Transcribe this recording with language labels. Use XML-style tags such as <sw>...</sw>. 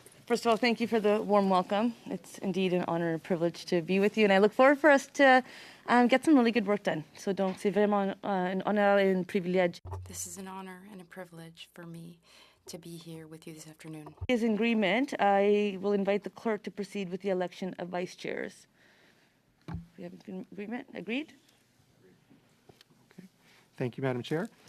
<en>First of all, thank you for the warm welcome. It's indeed an honor and a privilege to be with you, and I look forward for us to get some really good work done.</en> <fr>So donc, c'est vraiment un honneur et un privilège.</fr> <en>This is an honor and a privilege for me to be here with you this afternoon. As in agreement, I will invite the clerk to proceed with the election of vice chairs. We have an agreement? Agreed? Okay. Thank you, Madam Chair.</en>